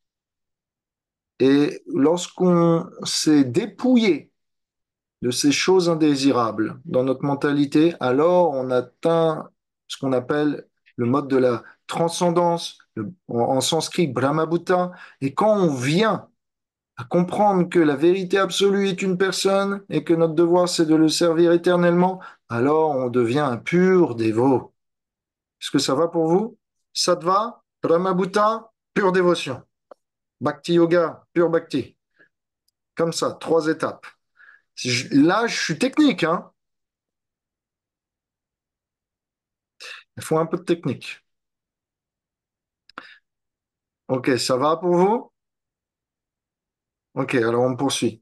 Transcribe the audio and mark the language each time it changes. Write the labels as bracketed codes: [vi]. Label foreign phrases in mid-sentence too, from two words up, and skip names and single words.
[fr] Et lorsqu'on s'est dépouillé de ces choses indésirables dans notre mentalité, alors on atteint ce qu'on appelle le mode de la transcendance, en sanskrit Brahmabhuta. Et quand on vient à comprendre que la vérité absolue est une personne et que notre devoir c'est de le servir éternellement, alors on devient un pur dévot. Est-ce que ça va pour vous? [sa] सत्त्व, ब्रह्मभूत, [fr] pure dévotion. Bhakti Yoga, pure Bhakti. Comme ça, 3 étapes. Là, je suis technique, hein. Il faut un peu de technique. Ok, ça va pour vous? Ok, alors on poursuit.